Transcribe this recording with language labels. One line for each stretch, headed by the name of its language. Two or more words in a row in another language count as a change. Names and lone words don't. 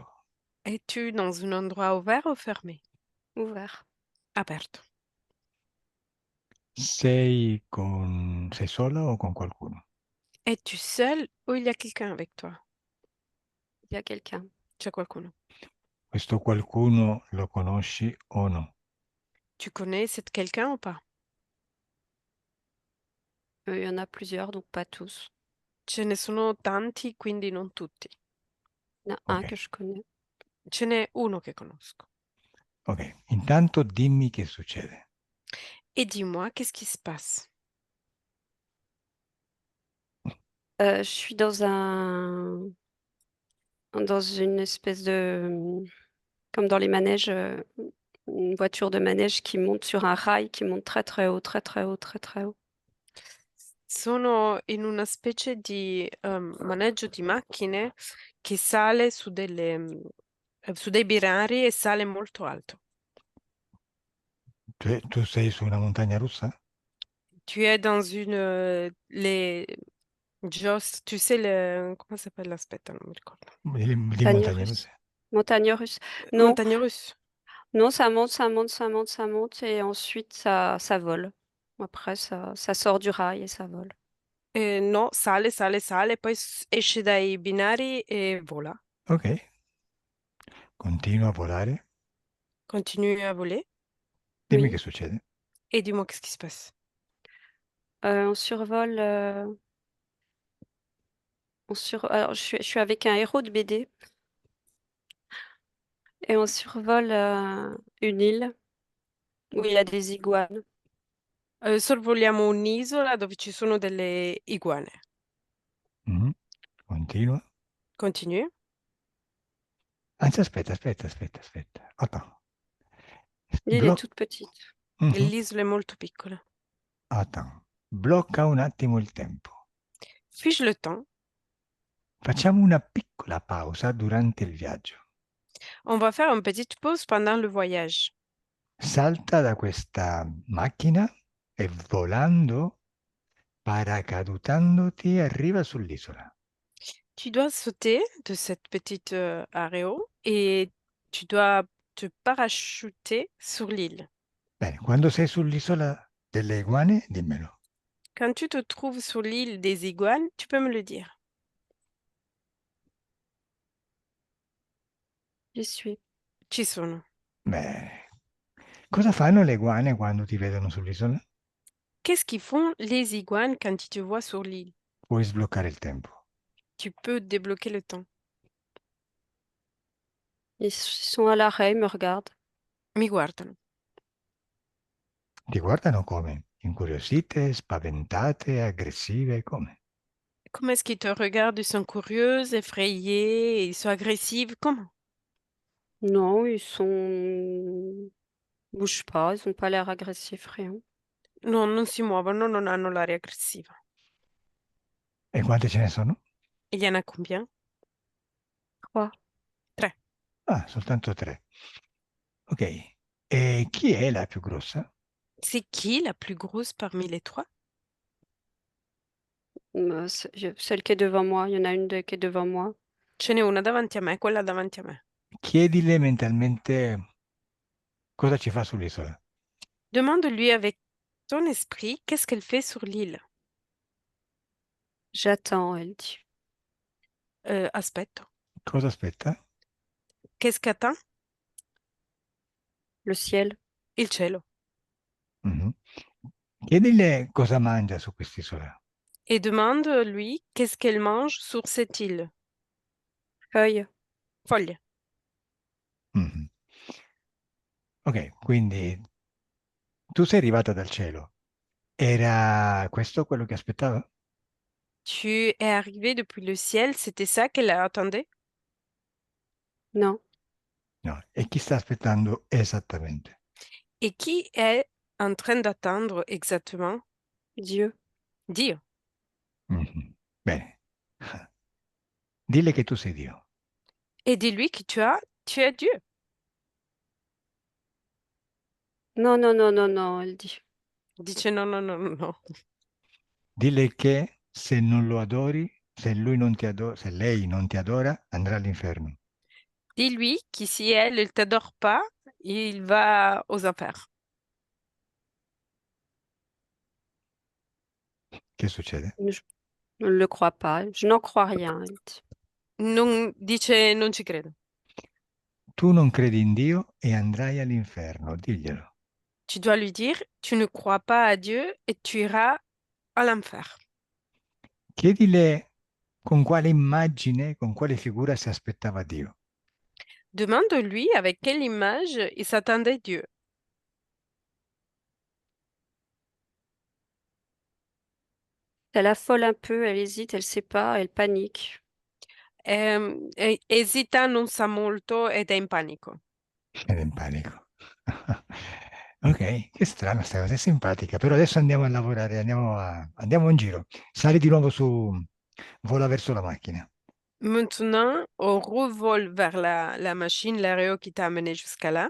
French: Es-tu dans un endroit ouvert ou fermé? Ouvert.
Italian: Aperto. Sei sola o con qualcuno?
French: Es-tu seul ou il y a quelqu'un avec toi? Il y a quelqu'un.
Italian: C'è qualcuno. Questo qualcuno lo conosci o no?
French: Tu connais cet quelqu'un ou pas? Il y en a plusieurs, donc pas tous.
Italian: Ce ne sono tanti, quindi non tutti.
French: Il y en a un Ok, que je connais.
Italian: Ce n'è uno che conosco. ok. Intanto dimmi che succede.
French: Et dis-moi, qu'est-ce qui se passe? Je suis dans une espèce de, comme dans les manèges, une voiture de manège qui monte sur un rail qui monte très très haut, très très haut, très très haut.
Italian: Sono in una specie di maneggio di macchine che sale su dei binari e sale molto alto. Cioè, tu sei su una montagna russa?
French: Tu es dans les Jost, tu sais comment ça s'appelle?
Italian: Aspetta, non mi ricordo. Di
French: Montagne
Italian: montagne russe.
French: russe? Montagne russe. Non,
Italian: Montagne russe.
French: non, ça monte, ça monte, ça monte, ça monte, et ensuite ça vole. Après, ça sort du rail et ça vole.
Italian: No, sale, sale, sale, poi esce dai binari e vola. Ok. Continua a volare.
French: Continue à voler.
Italian: Dimmi che
French: Oui.
Italian: succede.
French: Et dis-moi qu'est-ce qui se passe. On survole. Alors, je suis avec un héros de BD. Et on survole une île où il y a des iguanes.
Italian: Sorvoliamo un'isola dove ci sono delle iguane. Mhm. Continua.
French: Continue.
Italian: Anzi, aspetta.
French: Attends. L'île est toute petite. Mhm.
Italian: L'isola è molto piccola.
French: Attends.
Italian: Blocca un attimo il tempo.
French: Fige le temps.
Italian: Facciamo una piccola pausa durante il viaggio.
French: On va faire une petite pause pendant le voyage.
Italian: Salta da questa macchina e volando, paracadutandoti, arriva sull'isola.
French: Tu dois sauter de cette petite aéro et tu dois te parachuter sur l'île.
Italian: Bene, quando sei sull'isola delle iguane, dimmelo.
French: Quand tu te trouves sur l'île des iguanes, tu peux me le dire. J'y suis.
Italian: Ci sono. Beh, cosa fanno le iguane quando ti vedono sull'isola?
French: Qu'est-ce qu'ils font les iguanes quand ils te voient sur l'île?
Italian: Puoi sbloccare il tempo.
French: Tu peux débloquer le temps. Ils sont à l'arrêt, ils me regardent.
Italian: Mi guardano. Ti guardano come? Incuriosite, spaventate, aggressive, come?
French: Comment est-ce qu'ils te regardent? Ils sont curieux, effrayés, ils sont agressifs. Comment? Non, bougent pas, ils ont pas l'air agressifs, rien.
Italian: No, non si muovono, non hanno l'aria aggressiva. E quante ce ne sono?
French: Il y en a combien? 3.
Italian: 3. Ah, soltanto 3. Ok. E chi è la più grossa?
French: C'est qui la plus grosse parmi les 3? Celle qui est devant moi, il y en a qui est devant moi.
Italian: Ce n'è una davanti a me, quella davanti a me. Chiedile mentalmente cosa ci fa sull'isola.
French: Demande-lui avec ton esprit qu'est-ce qu'elle fait sur l'île. J'attends, elle dit.
Italian: Aspetto. Cosa aspetta?
French: Qu'est-ce qu'attend? Le ciel.
Italian: Il cielo. Mhm. Chiedile cosa mangia su quest'isola.
French: Et demande-lui qu'est-ce qu'elle mange sur cette île. Feuille.
Italian: Foglie. Mhm. Ok, quindi tu sei arrivata dal cielo. Era questo quello che aspettava?
French: Tu es arrivé depuis le ciel, c'était ça qu'elle attendait? Non,
Italian: No. E chi sta aspettando esattamente?
French: Et qui est en train d'attendre exactement? Dieu.
Italian: Dio. Mhm. Bene. Dille che tu sei Dio.
French: Et dis-lui que tu es Dieu. Non, non, non, non, non, elle dit.
Italian: Dice no, no, no, no, no. Dille che se non lo adori, se lui non ti adora, se lei non ti adora, andrà all'inferno.
French: Dis-lui que si elle ne t'adore pas, il va aux enfers.
Italian: Che succede?
French: Je ne le crois pas. Je n'en crois rien, elle dit.
Italian: Dice non ci credo. Tu non credi in Dio e andrai all'inferno, diglielo.
French: Tu dois lui dire, tu ne crois pas à Dieu et tu iras à l'enfer.
Italian: Chiedile con quale immagine, con quale figura si aspettava Dio.
French: Demande-lui avec quelle image il s'attendait Dieu. Elle affole un peu, elle hésite, elle sait pas, elle panique.
Italian: Esita, non sa molto ed è in panico. Ed è in panico. Ok, che strano sta cosa, è simpatica. Però adesso andiamo a lavorare, andiamo in giro. Sali di nuovo su, vola verso la macchina.
French: Maintenant, on revole vers la machine, l'aéro qui t'a amené jusqu'à là.